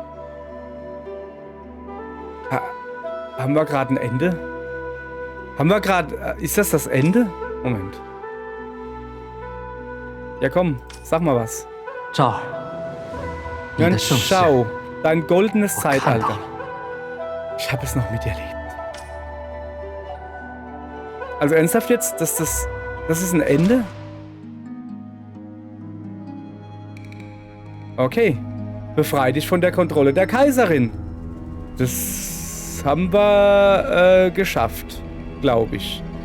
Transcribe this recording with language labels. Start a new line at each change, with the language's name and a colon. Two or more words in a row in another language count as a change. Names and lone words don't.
German: Haben wir gerade ein Ende? Haben wir gerade... Ist das Ende? Moment. Ja komm, sag mal was.
Chinese: 赵儿，你的盛世
German: Schau, dein goldenes
Chinese: 我看到
German: Zeitalter.
Chinese: 了。
German: Ich habe es noch miterlebt. Also ernsthaft jetzt, das ist ein Ende? Okay. Befrei dich von der Kontrolle der Kaiserin. Das haben wir geschafft, glaube ich.